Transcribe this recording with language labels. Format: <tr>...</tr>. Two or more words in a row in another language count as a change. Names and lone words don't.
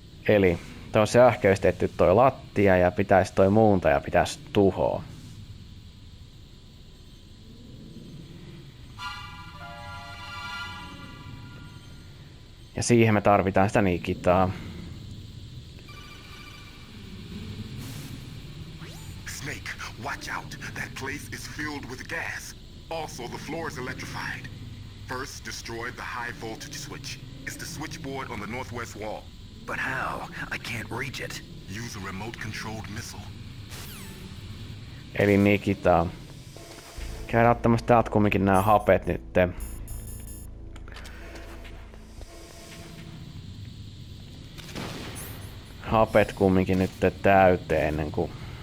<fi>Eli toi on sähköistetty toi lattia ja pitäisi toi muuntaja pitäisi tuhoa. Ja siihen me tarvitaan sitä Nikitaa.</fi> <en>Snake, watch out. That place is filled with gas. Also, the floor is electrified. First, destroy the high voltage switch. It's the switchboard on the northwest wall. But how? I can't reach it. Use a remote-controlled missile.</en> <fi>Eli Nikitaa. Käydään ottamassa täältä kumminkin nämä hapet nyt. Hapet kumminkin nyt täyteen ennen kuin...</fi>